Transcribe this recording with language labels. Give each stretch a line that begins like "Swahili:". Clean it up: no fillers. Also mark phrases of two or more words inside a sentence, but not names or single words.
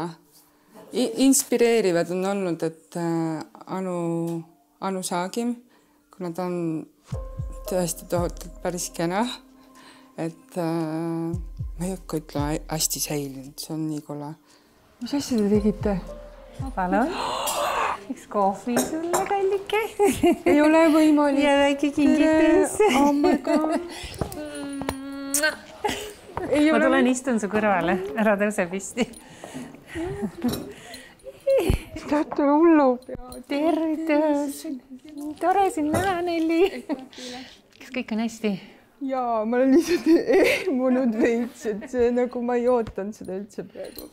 Estonian: Inspireerivad on olnud, et Anu Saagim, kuna ta on tõesti tohutult päris kena, et ma ei hakka ütlema hästi säilinud, see on nii kole. Mis asja te tegite? Palun. Üks kohvi sulle, kallike. Ei ole võimalik. Ja väike kingitus.
English: Oh my God.
Estonian: Ma tulen istun su kõrvale, ära tõuse püsti. Tahate hullu pea. Tervitus. Tore sind näha, Nelli. Kas kõik on hästi? Jaa, ma olen lihtsalt ehmunud veits, et see nagu ma ei ootanud seda üldse praegu.